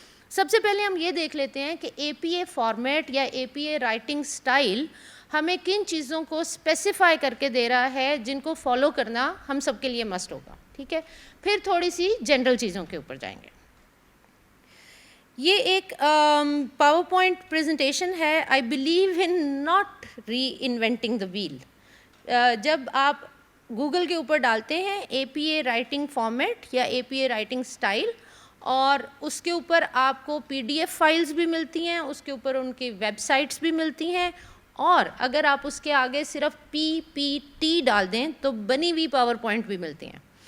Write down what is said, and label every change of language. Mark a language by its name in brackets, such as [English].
[Urdu] سب سے پہلے ہم یہ دیکھ لیتے ہیں کہ APA فارمیٹ یا APA رائٹنگ سٹائل ہمیں کن چیزوں کو اسپیسیفائی کر کے دے رہا ہے جن کو فالو کرنا ہم سب کے لیے مسٹ ہوگا. ٹھیک ہے, پھر تھوڑی سی جنرل چیزوں کے اوپر جائیں گے. یہ ایک پاور پوائنٹ پریزنٹیشن ہے. [English] I believe in not reinventing the wheel. [Urdu] جب آپ گوگل کے اوپر ڈالتے ہیں APA رائٹنگ فارمیٹ یا APA رائٹنگ سٹائل, اور اس کے اوپر آپ کو PDF فائلز بھی ملتی ہیں, اس کے اوپر ان کی ویب سائٹس بھی ملتی ہیں, اور اگر آپ اس کے آگے صرف PPT ڈال دیں تو بنی ہوئی پاور پوائنٹ بھی ملتی ہیں.